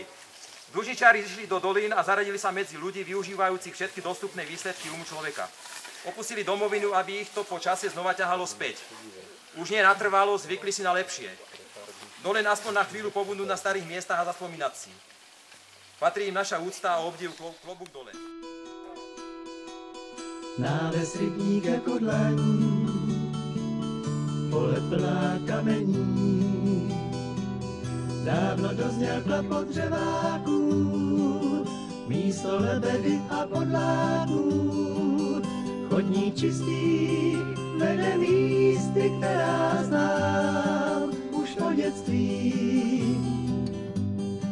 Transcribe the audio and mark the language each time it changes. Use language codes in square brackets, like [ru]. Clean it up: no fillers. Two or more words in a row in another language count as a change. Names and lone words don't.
[sk] Dúžničári išli do dolín a zaradili sa medzi ľudí využívajúcich všetky dostupné výsledky umu človeka. Opustili domovinu, aby ich to po čase znova ťahalo späť. Už nie natrvalo, zvykli si na lepšie. Dolen aspoň na chvíľu pobudnúť na starých miestach a zaspomínať si. Patrí im naša úcta a obdiv, klobúk dole. [cs] Náves rybník jako dlaní, pole plná kamení. Dávno dozněl klapot dřeváků, místo lebedy a podláků. Chodník čistý vede místy, která znám už od dětství.